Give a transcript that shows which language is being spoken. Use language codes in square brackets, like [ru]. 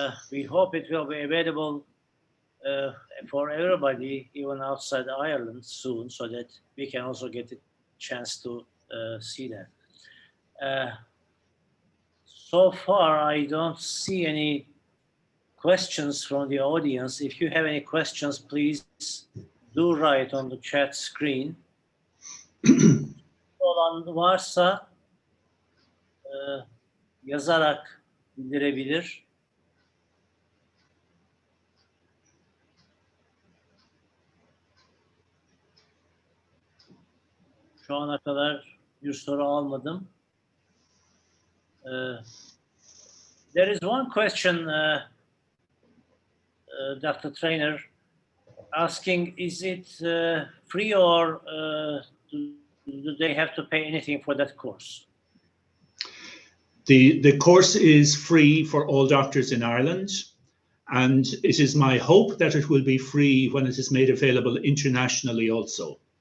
[en] We hope it will be available for everybody, even outside Ireland soon, so that we can also get a chance to see that. So far, I don't see any questions from the audience. If you have any questions, please do write on the chat screen. [tr] Olan varsa yazarak bildirebilir. Şu ana kadar bir soru almadım. [en] There is one question, Dr. Traynor, asking, is it free or do they have to pay anything for that course? The course is free for all doctors in Ireland, and it is my hope that it will be free when it is made available internationally also.